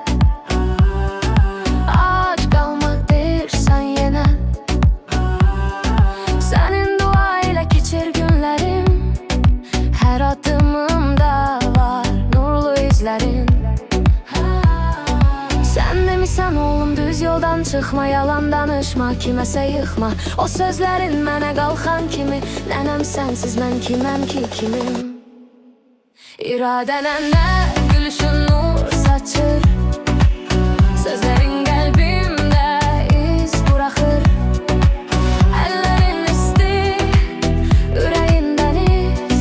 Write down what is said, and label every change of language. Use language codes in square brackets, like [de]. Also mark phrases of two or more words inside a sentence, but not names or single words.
[az] Aç kalmak deyirsen yine. [tr] Senin dua ile geçir günlerim. Her adımımda var nurlu izlerin. [az] Sen demisən oğlum düz yoldan çıxma, yalan danışma, kiməsə yıxma. O sözlərin mənə qalxan kimi, nənəm sənsiz mən kiməm ki kimim. İradənənlə gülüşün nur saçır, [tr] sözlerin kalbimde iz bırakır. Ellerin isti, yüreğin deniz.